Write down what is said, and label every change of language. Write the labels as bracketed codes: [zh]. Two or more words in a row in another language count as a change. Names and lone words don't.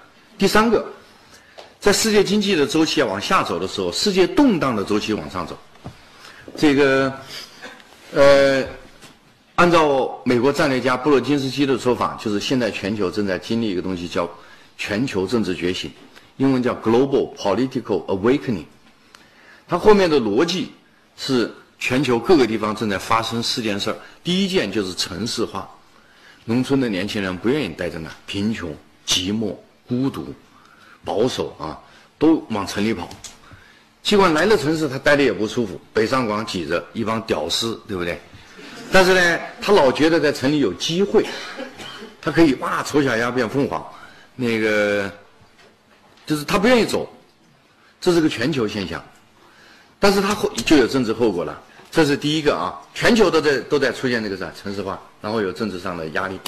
[zh] 第三個，在世界經濟的周期往下走的時候，世界動盪的周期往上走。這個按照美國戰略家布洛金斯基的說法，就是現在全球正在經歷一個東西叫全球政治覺醒，英文叫 [en] Global Political Awakening。 [zh] 它後面的邏輯是全球各個地方正在發生4件事。第一件就是城市化，農村的年輕人不願意待在那，貧窮、寂寞、孤獨、保守啊，都往城裡跑。儘管來了城市，他待的也不舒服，北上廣擠着一幫屌絲，對不對？但是呢，他老覺得在城裡有機會，他可以哇醜小鴨變鳳凰，那個就是他不願意走，這是個全球現象。但是他就有政治後果了，這是第一個啊，全球都在出現這個啥城市化，然後有政治上的壓力。